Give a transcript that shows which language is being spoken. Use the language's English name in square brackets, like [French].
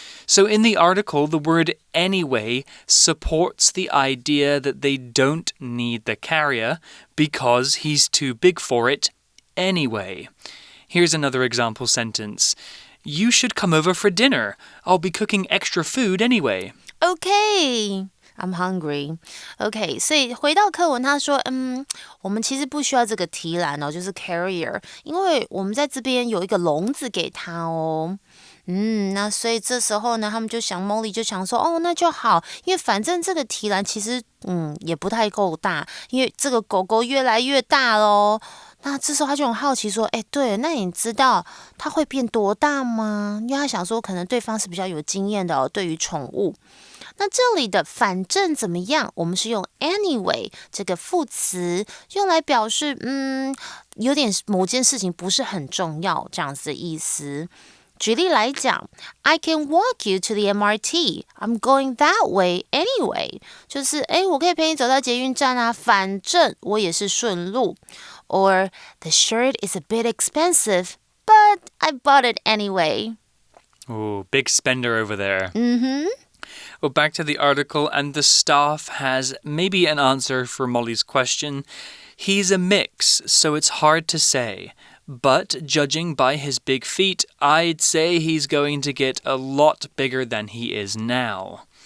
[English] So in the article, the word anyway supports the idea that they don't need the carrier because he's too big for it anyway. Here's another example sentence.You should come over for dinner. I'll be cooking extra food anyway. Okay, I'm hungry. [Chinese] Okay, 所以回到课文，他说，我们其实不需要这个提篮哦，就是 carrier， 因为我们在这边有一个笼子给他哦。那所以这时候呢，他们就想 Molly 就想说，哦，那就好，因为反正这个提篮其实，也不太够大，因为这个狗狗越来越大咯。那这时候他就很好奇说，对，那你知道它会变多大吗？因为他想说，可能对方是比较有经验的哦，对于宠物。那这里的反正怎么样，我们是用 anyway 这个副词，用来表示，有点某件事情不是很重要这样子的意思。举例来讲 [English] I can walk you to the MRT. I'm going that way anyway. [Chinese] 就是我可以陪你走到捷运站啊，反正我也是顺路。 [English] Or the shirt is a bit expensive, but I bought it anyway. Oh, big spender over there. Well, back to the article, and the staff has maybe an answer for Molly's question. He's a mix, so it's hard to say.But judging by his big feet, I'd say he's going to get a lot bigger than he is now.